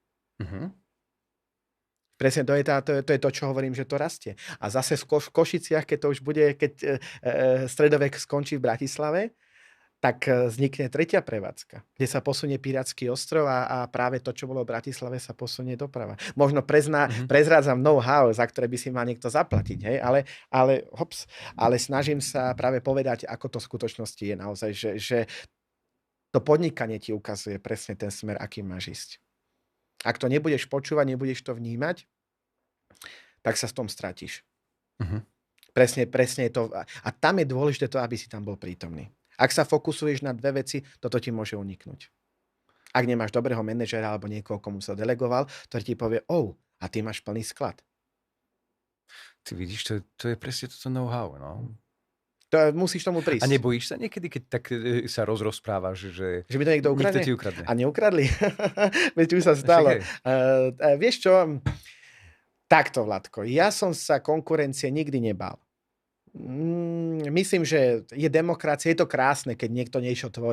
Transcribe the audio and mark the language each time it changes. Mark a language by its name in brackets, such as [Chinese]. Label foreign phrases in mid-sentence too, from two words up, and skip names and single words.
[Slovak] Presne to je to, čo hovorím, že to rastie. A zase v Košiciach, keď to už bude, keď stredovek skončí v Bratislave, tak vznikne tretia prevádzka, kde sa posunie Pirátsky ostrov a práve to, čo bolo v Bratislave, sa posunie doprava. Možno prezrádzam know-how, za ktoré by si mal niekto zaplatiť, hej? Ale snažím sa práve povedať, ako to v skutočnosti je naozaj, že to podnikanie ti ukazuje presne ten smer, akým máš ísť. Ak to nebudeš počúvať, nebudeš to vnímať, tak sa v tom stratíš. Presne je to. A tam je dôležité to, aby si tam bol prítomný. Ak sa fokusuješ na dve veci, toto ti môže uniknúť. Ak nemáš dobrého manažera alebo niekoho, komu sa delegoval, ktorý ti povie, a ty máš plný sklad. Ty vidíš, to je presne toto know-how, no. Musíš tomu prísť. A nebojíš sa niekedy, keď tak sa rozprávaš, že by to niekto ukradne? Niekto ti ukradne. A neukradli? Veď už sa stalo. Vieš čo? Takto, Vladko. Ja som sa konkurencie nikdy nebál. Myslím, že je demokracia, je to krásne, keď niekto niečo tvorí.